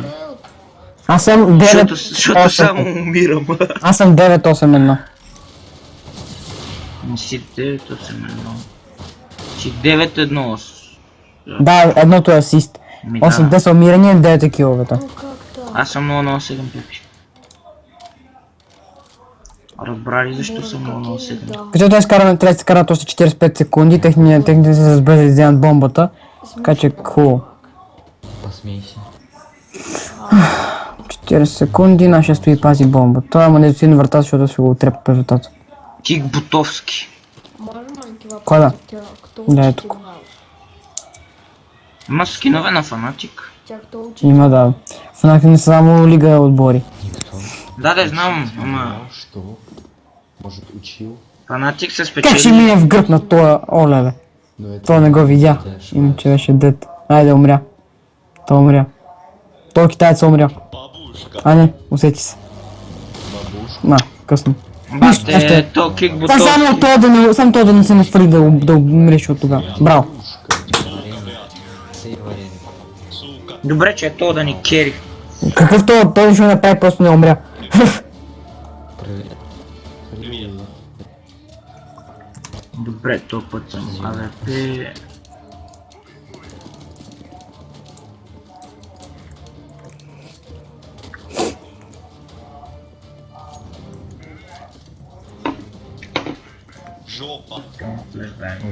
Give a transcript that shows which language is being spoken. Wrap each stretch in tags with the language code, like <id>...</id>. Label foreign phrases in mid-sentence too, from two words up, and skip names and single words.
<bg>Аз съм 9... Защото само умирам. Аз съм 981. Не си 981. Си 9-1. Да, едното е асист. Ми 8 да. са умирания, 9 е киловете.</bg> <ru>Ну как так?</ru> <bg>Аз съм 007 пепи. Разбрали защо съм 007? Да. Като трябва да се карат още 45 секунди, техните се разбързали да вземат бомбата. Така че хубаво.</bg> <ru>Посмейся.</ru> <bg>40 секунди, нашия стои пази бомбата. Ама не достигна врата, защото ще го отрепа през вратата. Тик Бутовски.</bg> <ru>Можно маленький вопрос?</ru> <bg>Кой да?</bg> <ru>Кто</ru> <bg>Да,</bg> <ru>учит это играл?</ru> <bg>Има скинове на фанатик.</bg> <ru>Тебя кто учит?</ru> <bg>Има да. Фанати не са само лига отбори.</bg> <ru>Никто.</ru> <bg>Да, знам, ама</bg> <ru>Знал, что? Может, учил?</ru> <bg>фанатик се Как ще спечели. мине в гръб на тоя оле,</bg> <ru>Но это...</ru> <bg>той не го видя.</bg> <ru>ты ошибаешься.</ru> <bg>Иначе беше дед. Айде, умря. Той умря. Той китаец умря. А не, усети се.</bg> <ru>Бабушка.</ru> <bg>На, късно. Бате, то Кик Само Бутовски. той да не се нафри да умреш от тогава. Браво.</bg> <ru>Бабушка. Варенье. Ты варенье.</ru> <bg>Добре, че е то да ни кери. Какъв той ще направи, просто не умря.</bg> <ru>Привет. Привет.</ru> <bg>Добре, то път съм АВП. Флешбанг.</bg>